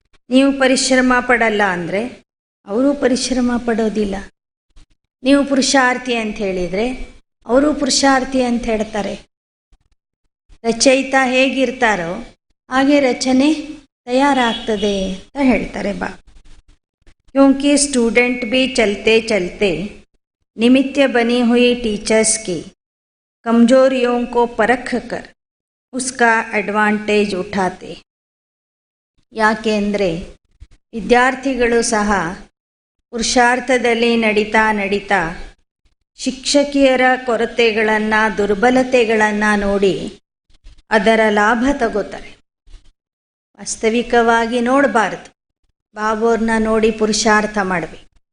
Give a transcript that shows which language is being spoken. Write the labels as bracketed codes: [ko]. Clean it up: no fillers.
[kn] ನೀವು ಪರಿಶ್ರಮ ಪಡಲ್ಲ ಅಂದರೆ ಅವರು ಪರಿಶ್ರಮ ಪಡೋದಿಲ್ಲ. ನೀವು ಪುರುಷಾರ್ಥಿ ಅಂತ ಹೇಳಿದರೆ ಅವರು ಪುರುಷಾರ್ಥಿ ಅಂತ ಹೇಳ್ತಾರೆ. ರಚಯಿತ ಹೇಗಿರ್ತಾರೋ ಹಾಗೆ ರಚನೆ ತಯಾರಾಗ್ತದೆ ಅಂತ ಹೇಳ್ತಾರೆ ಬಾ. [hi] क्योंकि स्टूडेंट भी चलते चलते निमित्त बनी हुई टीचर्स की कमजोरियों को परख कर उसका एडवांटेज उठाते. [kn] ಯಾಕೆ ಅಂದರೆ ವಿದ್ಯಾರ್ಥಿಗಳು ಸಹ ಪುರುಷಾರ್ಥದಲ್ಲಿ ನಡೀತಾ ನಡೀತಾ ಶಿಕ್ಷಕಿಯರ ಕೊರತೆಗಳನ್ನು, ದುರ್ಬಲತೆಗಳನ್ನು ನೋಡಿ ಅದರ ಲಾಭ ತಗೋತಾರೆ. ವಾಸ್ತವಿಕವಾಗಿ ನೋಡಬಾರ್ದು, ಬಾಬೋರ್ನ ನೋಡಿ ಪುರುಷಾರ್ಥ ಮಾಡಬೇಕು.